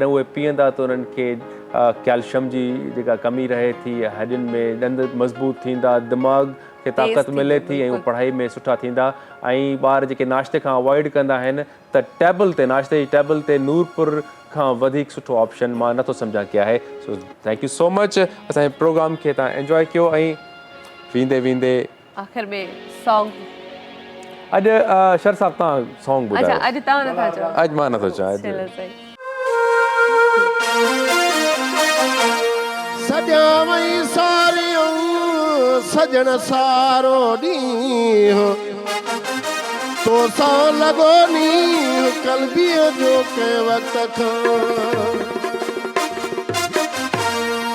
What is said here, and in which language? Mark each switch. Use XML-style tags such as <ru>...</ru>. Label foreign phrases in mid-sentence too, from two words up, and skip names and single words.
<sd>उहे पीअंदा त उन्हनि खे कैल्शियम जी जेका कमी रहे थी हॾियुनि में ॾंद मज़बूत थींदा दिमाग़ खे ताक़त मिले थी ऐं उहे पढ़ाई में सुठा थींदा ऐं ॿार जेके नाश्ते खां अवॉइड कंदा आहिनि त टेबल ते नाश्ते जी टेबल ते नूरपुर खां वधीक सुठो ऑप्शन मां नथो सम्झां की आहे सो</sd> <en>thank you so much</en> <sd>असांजे प्रोग्राम खे तव्हां एंजॉय कयो ऐं वेंदे आख़िर में सॉन्ग अॼु शर साहब तव्हां सॉन्ग ॿुधायो अॼु तव्हां नथा चओ अॼु मां नथो चाहियां सॼावई सारियूं सजण सारो ॾींहुं तो सां लॻो नी कलबीअ जो कंहिं वक़्त खां ओ सावलड़ा</sd>